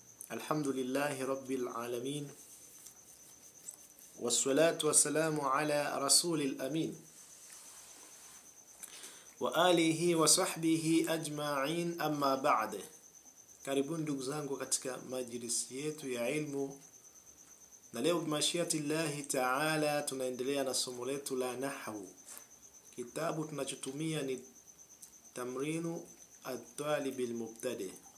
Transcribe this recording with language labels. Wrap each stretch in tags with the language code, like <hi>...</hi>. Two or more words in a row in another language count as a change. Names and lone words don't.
<ar>الحمد لله رب العالمين والصلاة والسلام على الرسول الأمين. وعلى آله وصحبه أجمعين أما بعد.</ar> <sw>Karibuni ndugu zangu katika majlisi yetu ya ilmu. Na leo</sw> <ar>بمشيئة الله تعالى</ar> <sw>tunaendelea na somo letu la nahwu. Kitabu tunachotumia ni Tamrinu at-Talib al-Mubtadi.</sw>